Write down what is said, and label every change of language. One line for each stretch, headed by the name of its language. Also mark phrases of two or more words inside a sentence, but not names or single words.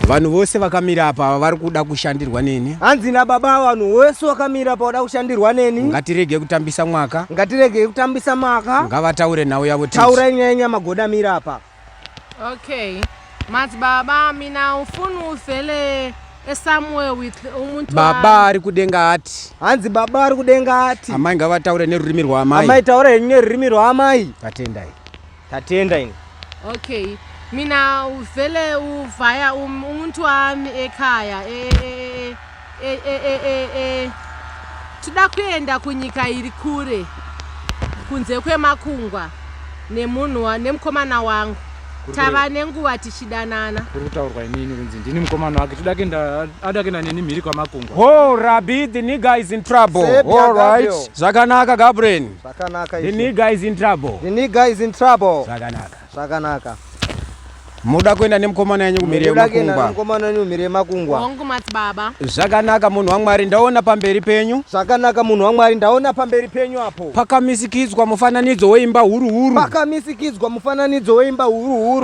Shona: Vanhu vose vakamira apa vari kuda kushandirwa neni. Hanzi nababa vanhu vose vakamira apa vada kushandirwa neni. Ngatirege kutambisa mwaka. Ngatirege kutambisa mwaka. Ngavataure nawo yavo titi. Taura nyanya magoda mira apa.
English: Okay.
North Ndebele: Madzibaba mina ufuna uvele
English: somewhere with
North Ndebele: umuntu
Shona: baba ari kudenga ati. Hanzi baba ari kudenga ati. Amai ngavataure nerurimi rwamai. Amai taure nerurimi rwamai. Tatendai. Tatendai. Okay.
North Ndebele: Mina uvele uvaya umuntu wami ekhaya
Shona: tida kuenda kunyika iri kure kunze kwemakungwa nemunhu nemukomana wangu tava nenguva tichidanana. Kurutaurwa inini kunzi ndini mukomana wake adakenda neni mhiri kwamakungwa.
English: Oh Rabbi, the nigga is in trouble. All right.
Shona: Zvakanaka Gabriel. Zvakanaka.
English: The nigga is in trouble. The nigga is in trouble.
Shona: Zvakanaka. Zvakanaka. Muda kuenda nemukomana yenyu kumhiri yemakungwa. Mukomana yenyu kumhiri yemakungwa. Wangu madzibaba. Zvakanaka munhu waMwari ndaona pamberi penyu. Zvakanaka munhu waMwari ndaona pamberi penyu apo. Pakamisikidzwa mufananidzo weimba huru huru. Pakamisikidzwa mufananidzo weimba huru huru.